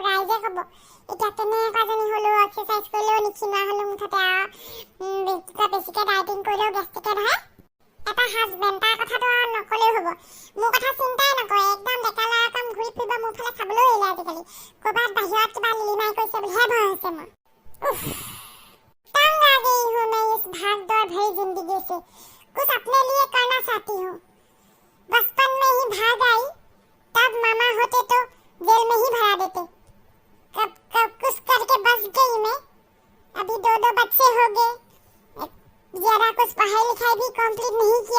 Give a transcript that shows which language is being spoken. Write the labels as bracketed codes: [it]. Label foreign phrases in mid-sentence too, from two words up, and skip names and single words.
[as] ৰাইজে ক'ব এতিয়া কেনেকুৱাজনী হ'লো, এক্সাৰচাইজ কৰিলেও নিক্ষীণোৱা হ'লো মুঠতে আৰু। বেছিকৈ ডায়েটিং কৰিলেও গেষ্ট্ৰিকে ধৰে। এটা হাজবেণ্ড, তাৰ কথাটো আৰু নক'লেও হ'ব। মোৰ কথা চিন্তাই নকৰে, একদম ডেকা ল'ৰাকম ঘূৰি ফুৰিব। মোৰ ফালে চাবলৈও এৰিলে আজিকালি। ক'ৰবাত বাহিৰত কিবা লিলিমাই কৰিছে বুলিহে ভয় হৈছে মোৰ। [hi] तंग आ गई हूँ मैं इस भाग दौड़ भरी जिंदगी से। कुछ अपने लिए करना चाहती हूँ। बचपन में ही भाग आई, तब मामा होते तो जेल में ही भरा देते। कब कुछ करके बच गई मैं। अभी 2 बच्चे हो गए, ज्यादा कुछ पढ़ाई लिखाई भी कंप्लीट नहीं किया।